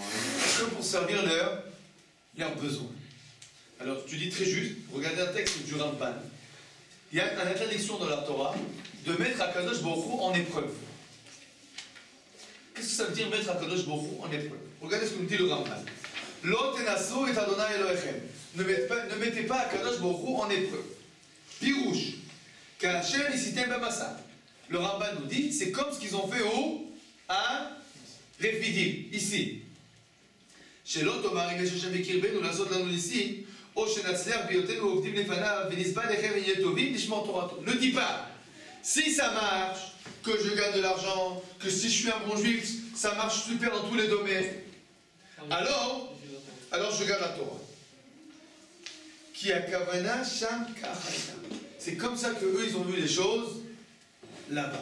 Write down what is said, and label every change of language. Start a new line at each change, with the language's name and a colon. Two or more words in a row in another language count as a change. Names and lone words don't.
French: Que pour servir leurs besoins. Alors tu dis très juste, regardez un texte du Ramban. Il y a une interdiction dans la Torah de mettre
Hebrew: הקדוש ברוך הוא
French: en épreuve. Qu'est-ce que ça veut dire mettre
Hebrew: הקדוש ברוך הוא
French: en épreuve? Regardez ce que nous dit le Ramban.
Hebrew: לא תנסו את ה' אלוהיכם.
French: Ne mettez pas
Hebrew: הקדוש ברוך הוא
French: en épreuve.
Hebrew: פירוש. כאשר ניסיתם במסה.
French: Le Ramban nous dit, c'est comme ce qu'ils ont fait à Rephidim, ici.
Hebrew: שלא תאמר אם יש השם בקרבנו לעשות לנו ניסים, או שנצליח בהיותנו עובדים לפניו ונשבע לכם ונהיה טובים לשמור תורתו.
French: Ne dis pas, si ça marche, que je gagne de l'argent, que si je suis un bon juif, ça marche super dans tous les domaines, alors je garde la Torah.
Hebrew: כי הכוונה שם כך היינו.
French: C'est comme ça que eux ils ont vu les choses là-bas.